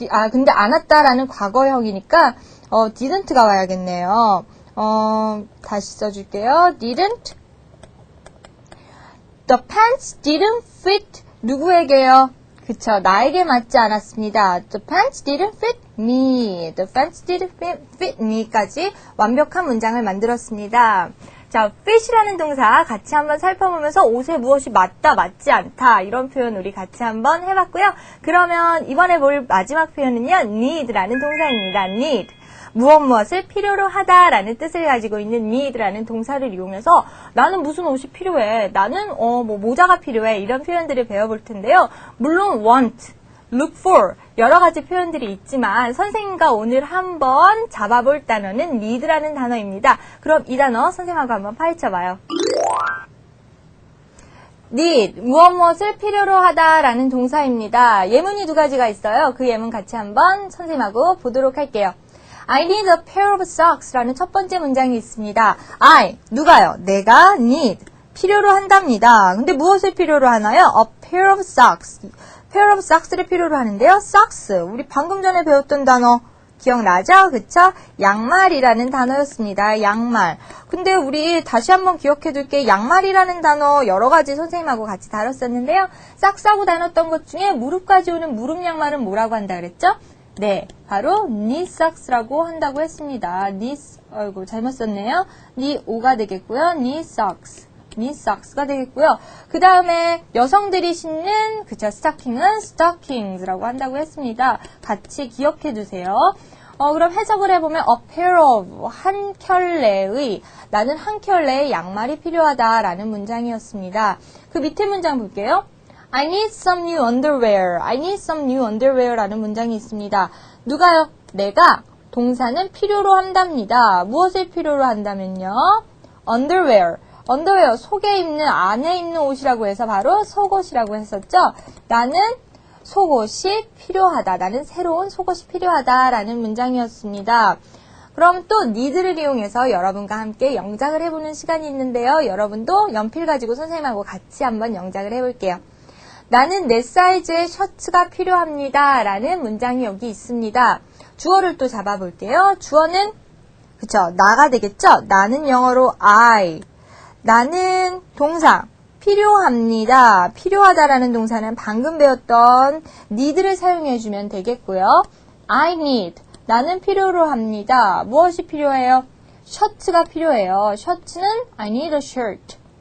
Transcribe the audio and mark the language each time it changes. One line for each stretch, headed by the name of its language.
Korean: 근데 않았다라는 과거형이니까 didn't가 와야겠네요. 다시 써줄게요. didn't.
English: The pants didn't fit
Korean: 누구에게요? 그쵸, 나에게 맞지 않았습니다.
English: The pants didn't fit me. The pants didn't fit me까지
Korean: 완벽한 문장을 만들었습니다. 자, fit이라는 동사 같이 한번 살펴보면서 옷에 무엇이 맞다, 맞지 않다 이런 표현 우리 같이 한번 해봤고요. 그러면 이번에 볼 마지막 표현은요. need라는 동사입니다.
English: need.
Korean: 무엇을 필요로 하다라는 뜻을 가지고 있는 need라는 동사를 이용해서 나는 무슨 옷이 필요해, 나는 모자가 필요해 이런 표현들을 배워볼 텐데요. 물론 want, look for 여러 가지 표현들이 있지만 선생님과 오늘 한번 잡아볼 단어는 need라는 단어입니다. 그럼 이 단어 선생님하고 한번 파헤쳐봐요. need, 무엇을 필요로 하다라는 동사입니다. 예문이 두 가지가 있어요. 그 예문 같이 한번 선생님하고 보도록 할게요.
English: I need a pair of socks라는
Korean: 첫 번째 문장이 있습니다. I, 누가요? 내가 need, 필요로 한답니다. 근데 무엇을 필요로 하나요?
English: A pair of socks. pair of socks를
Korean: 필요로 하는데요. socks, 우리 방금 전에 배웠던 단어 기억나죠? 그쵸? 양말이라는 단어였습니다. 양말. 근데 우리 다시 한번 기억해 둘게. 양말이라는 단어 여러 가지 선생님하고 같이 다뤘었는데요. 싹싸고 다뤘던 것 중에 무릎까지 오는 무릎 양말은 뭐라고 한다 그랬죠? 네, 바로 knee socks라고 한다고 했습니다. 아이고 잘못 썼네요. knee o가 되겠고요. knee socks. knee socks가 되겠고요. 그 다음에 여성들이 신는 스타킹은 stockings라고 한다고 했습니다. 같이 기억해 두세요. 그럼 해석을 해보면 a pair of, 한 켤레의, 나는 한 켤레의 양말이 필요하다라는 문장이었습니다. 그 밑에 문장 볼게요.
English: I need some new underwear. I need some new underwear라는
Korean: 문장이 있습니다. 누가요? 내가 동사는 필요로 한답니다. 무엇을 필요로 한다면요?
English: underwear.
Korean: 언더웨어, 속에 입는, 안에 입는 옷이라고 해서 바로 속옷이라고 했었죠. 나는 속옷이 필요하다. 나는 새로운 속옷이 필요하다라는 문장이었습니다. 그럼 또 need를 이용해서 여러분과 함께 영작을 해보는 시간이 있는데요. 여러분도 연필 가지고 선생님하고 같이 한번 영작을 해볼게요. 나는 내 사이즈의 셔츠가 필요합니다. 라는 문장이 여기 있습니다. 주어를 또 잡아볼게요. 주어는, 나가 되겠죠? 나는 영어로 I. 나는 동사, 필요합니다. 필요하다라는 동사는 방금 배웠던 need를 사용해주면 되겠고요.
English: I need,
Korean: 나는 필요로 합니다. 무엇이 필요해요? 셔츠가 필요해요. 셔츠는
English: I need a shirt.